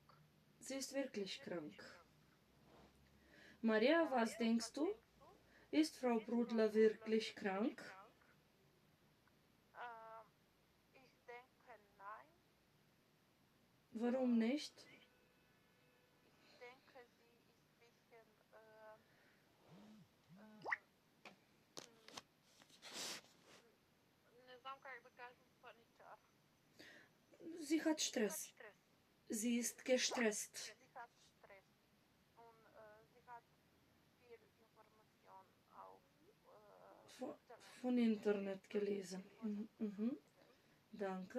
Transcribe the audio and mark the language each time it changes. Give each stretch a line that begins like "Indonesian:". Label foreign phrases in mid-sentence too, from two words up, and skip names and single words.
German: Sie ist wirklich krank. Maria, was denkst du? Ist Frau Brudler wirklich krank? Ich denke nein. Warum nicht? Ich denke, sie ist ein bisschen
Bulgarian: не знам как да кажем паничар.
German: Sie hat Stress. Sie ist gestresst. Sie hat Stress und sie hat viel Information auf Von Internet gelesen. Danke.